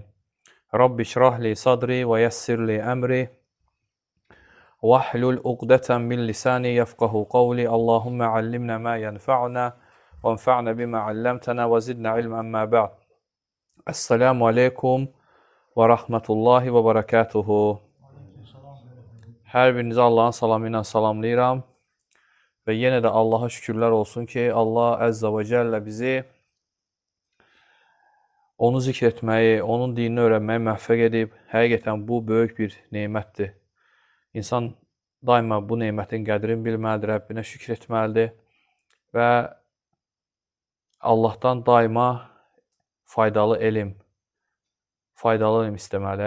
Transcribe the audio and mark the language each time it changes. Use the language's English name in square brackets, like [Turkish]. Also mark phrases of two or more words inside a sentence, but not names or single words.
[Arabic] رب اشرح لي صدري ويسر لي أمري. واحلل عقدة من لساني يفقهوا قولي. اللهم علمنا ما ينفعنا وانفعنا بما علمتنا وزدنا علما ما بعد. السلام عليكم ورحمة الله وبركاته. [Azerbaijani] Hər birinizi Allahın salamı ilə salamlayıram və yenə də Allaha şükürlər olsun ki, Allah Əzzə və Cəllə bizi onu zikr etməyi, onun dinini öyrənməyi müvəffəq edib. Həqiqətən bu böyük bir nemətdir. İnsan daima bu nemətin qədrini bilməlidir, Rəbbinə şükür etməlidir və Allahdan daima faydalı elm istəməlidir.